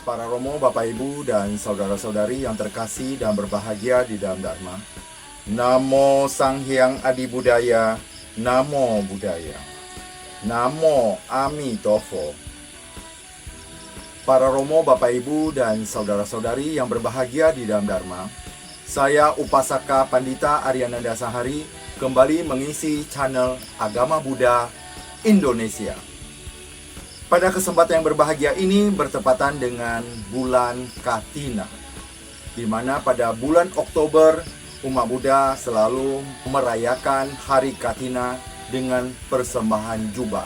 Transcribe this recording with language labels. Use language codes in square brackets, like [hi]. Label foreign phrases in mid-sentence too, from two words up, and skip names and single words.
[id] Romo, Bapak Ibu, dan saudara-saudari yang terkasih dan berbahagia di dalam Dharma. [pi] Namo Sang Hyang Adi Budaya, Namo Buddhaya, Namo Amitofo. [id] Para Romo, Bapak Ibu, dan saudara-saudari yang berbahagia di dalam Dharma, saya Upasaka Pandita Aryananda Sahari kembali mengisi channel Agama Buddha Indonesia. Pada kesempatan yang berbahagia ini bertepatan dengan bulan Katina, di mana pada bulan Oktober umat Buddha selalu merayakan Hari Katina dengan persembahan jubah.